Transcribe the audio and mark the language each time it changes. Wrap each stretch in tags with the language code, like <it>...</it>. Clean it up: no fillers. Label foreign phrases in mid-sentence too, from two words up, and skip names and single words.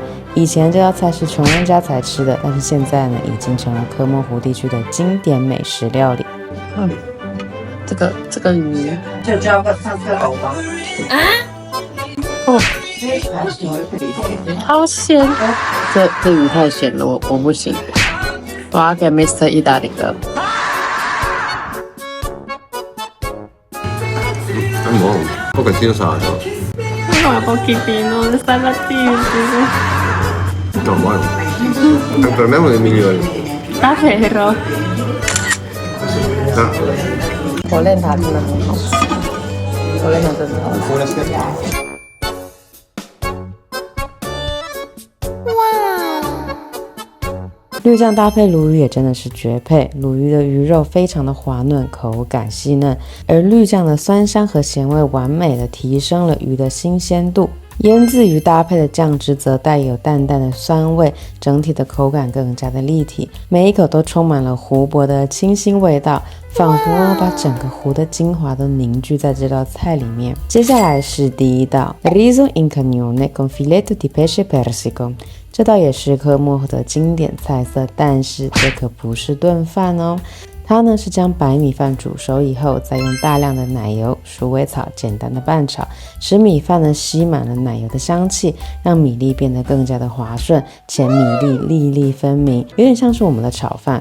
<zh>以前这道菜是穷人家才吃的，但是现在呢已经成了科莫湖地区的经典美食料理。这个鱼就叫个上色藕吧。哦，好咸！这鱼太咸了，我不行。我要给 Mr. 意大利的。</zh> <it>pochettino salato. No, pochettino, salatino. No, buono. Per me è uno dei migliori. Davvero?</it> <zh>火链塔真的很好吃，火链塔真的好吃。绿酱搭配鲈鱼也真的是绝配，鲈鱼的鱼肉非常的滑嫩，口感细嫩，而绿酱的酸香和咸味完美的提升了鱼的新鲜度。腌制鱼搭配的酱汁则带有淡淡的酸味，整体的口感更加的立体，每一口都充满了湖泊的清新味道，仿佛把整个湖的精华都凝聚在这道菜里面。接下来是第一道</zh> <it>Riso in cagnone con filetto di pesce persico，</it> <zh>这道也是科莫的经典菜色，但是这可不是炖饭哦。它呢是将白米饭煮熟以后，再用大量的奶油、鼠尾草简单的拌炒，使米饭呢吸满了奶油的香气，让米粒变得更加的滑顺，且米粒粒粒分明，有点像是我们的炒饭。</zh>